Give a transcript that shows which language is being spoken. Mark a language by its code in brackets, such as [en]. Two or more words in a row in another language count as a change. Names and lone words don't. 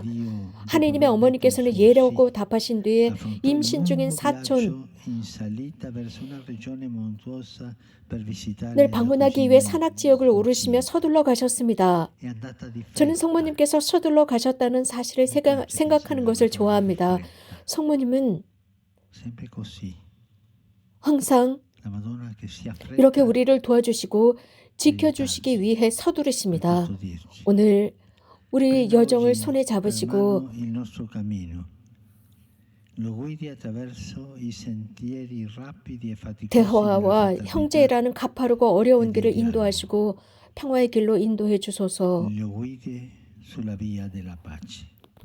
[ko] 하나님의 어머니께서는 예라고 답하신 뒤에 임신 중인 사촌을 방문하기 위해 산악지역을 오르시며 서둘러 가셨습니다. 저는 성모님께서 서둘러 가셨다는 사실을 생각하는 것을 좋아합니다. 성모님은 [it] sempre così. [ko] 항상 [it] La Madonna che si [ko] 이렇게 [it] affretta [ko] 우리를 도와주시고 지켜주시기 위해 서두르십니다. [it] per custodirci. [ko] 오늘 우리 [it] Prenda [ko] 여정을 [it] oggi [ko] 손에 [it] per [ko] 잡으시고 [it] mano il nostro cammino. Lo guidi attraverso i sentieri rapidi e faticosi della [ko] 대화와 [it] fraternità. [ko] 형제라는 가파르고 어려운 길을 인도하시고 평화의 길로 인도해 주소서. [it] Lo guidi sulla via della pace.